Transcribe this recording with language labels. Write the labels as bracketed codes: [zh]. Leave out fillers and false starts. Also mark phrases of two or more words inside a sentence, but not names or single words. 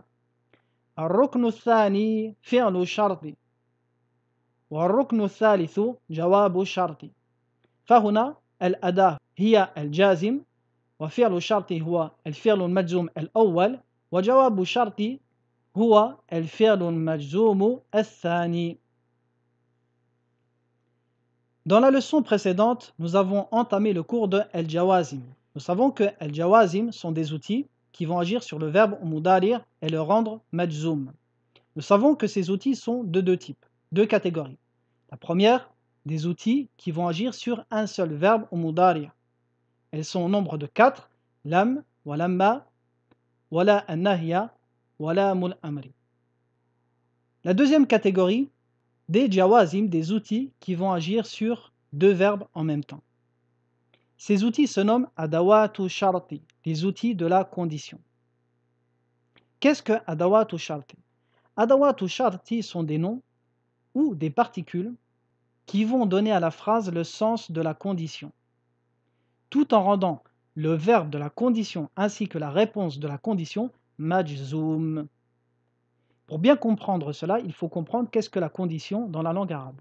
[ar] الركن الثاني فعل الشرط، والركن الثالث جواب الشرط. فهنا الأداة هي الجازم، وفعل الشرط هو الفعل المجزوم الأول، وجواب الشرط هو الفعل المجزوم الثاني. [fr] Dans la leçon précédente, nous avons entamé le cours de al-jawazim. Nous savons que al-jawazim sont des outils qui vont agir sur le verbe mudari' et le rendre majzoum. Nous savons que ces outils sont de 2 types, 2 catégories. La première, des outils qui vont agir sur un seul verbe au mudari'. Elles sont au nombre de 4, [ar] لم، ولما، ولا الناهية، ولام الأمر. [fr] La deuxième catégorie, des jawazim, des outils qui vont agir sur 2 verbes en même temps. Ces outils se nomment [ar] أدوات الشرط, [fr] les outils de la condition. Qu'est-ce que [ar] أدوات الشرط? أدوات الشرط [fr] sont des noms ou des particules qui vont donner à la phrase le sens de la condition, tout en rendant le verbe de la condition ainsi que la réponse de la condition majzoum. Pour bien comprendre cela, il faut comprendre qu'est-ce que la condition dans la langue arabe.